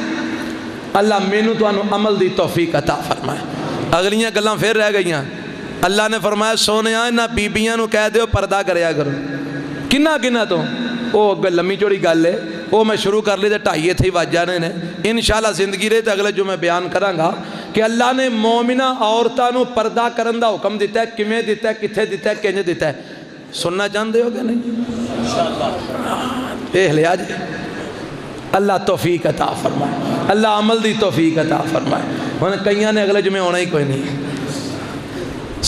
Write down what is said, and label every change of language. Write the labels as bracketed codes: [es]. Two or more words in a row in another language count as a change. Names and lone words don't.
[pa] اللہ مینوں تو انو عمل دی توفیق عطا فرمائے۔ اگلیاں گلاں پھر رہ گئیاں۔ اللہ نے فرمایا سونیاں انہاں بیبیاں نو کہہ دیو پردہ کریا کرو۔ کنہ کنہ تو او لمبی چوڑی گل ہے، او میں شروع کر لی تے 2:30 تھی وج جانے نے، انشاءاللہ زندگی رہے تے اگلے جو میں بیان کراں گا کہ اللہ نے مومنہ عورتاں نو پردہ کرن دا حکم دیتا ہے، کیویں دیتا ہے، کتھے دیتا ہے، کنج دیتا ہے، سننا چاہندے ہو کہ نہیں؟ اے لیا جی، اللہ توفیق عطا فرمائے، اللہ عمل دی توفیق عطا فرمائے۔ انہیں کئیاں نے اگلے جمعے ہونا ہی کوئی نہیں۔